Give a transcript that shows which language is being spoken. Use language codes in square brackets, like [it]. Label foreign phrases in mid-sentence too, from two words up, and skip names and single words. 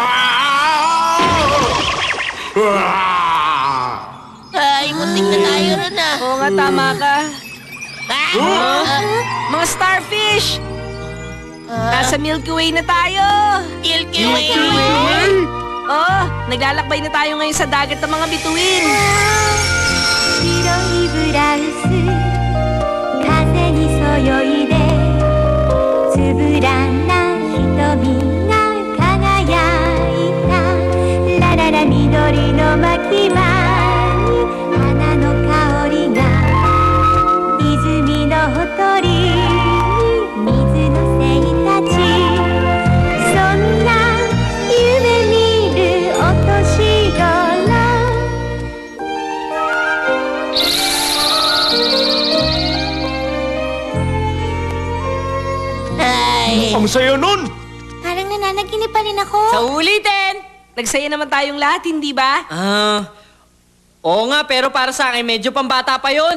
[tl] Ay, muntik na tayo ron Oo nga, tama ka. Mga starfish! Nasa Milky Way na tayo. Milky Way! Oh, naglalakbay na tayo ngayon sa dagat ng mga bituin. [ja] 白いブラウス風にそよいでつぶらな瞳が輝いたラララ緑の巻き場に花の香りが泉のほとりに水の精たちそんな夢見るお年頃 [tl] Ang saya nun! Parang nananaginip pa rin ako. Sa ulitin! Nagsaya naman tayong lahat, hindi ba? Oo nga, pero para sa akin medyo pambata pa yon.